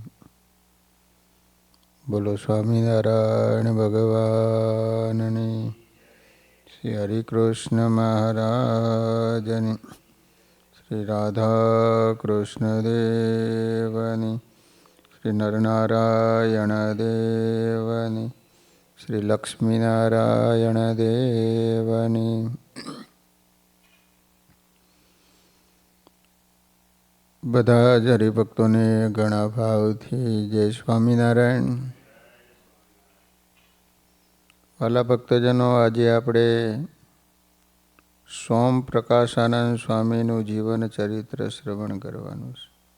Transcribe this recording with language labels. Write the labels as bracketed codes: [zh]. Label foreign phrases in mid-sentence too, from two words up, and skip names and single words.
[gu] બોલો સ્વામિનારાયણ ભગવાનની, શ્રી હરિકૃષ્ણ મહારાજની, શ્રી રાધા કૃષ્ણ દેવની, શ્રી નરનારાયણ દેવની, શ્રી લક્ષ્મીનારાયણ દેવની। બધા જ હરિભક્તોને ઘણા ભાવથી જય સ્વામિનારાયણ. વાલા ભક્તજનો, આજે આપણે સોમ પ્રકાશાનંદ સ્વામીનું જીવન ચરિત્ર શ્રવણ કરવાનું છે.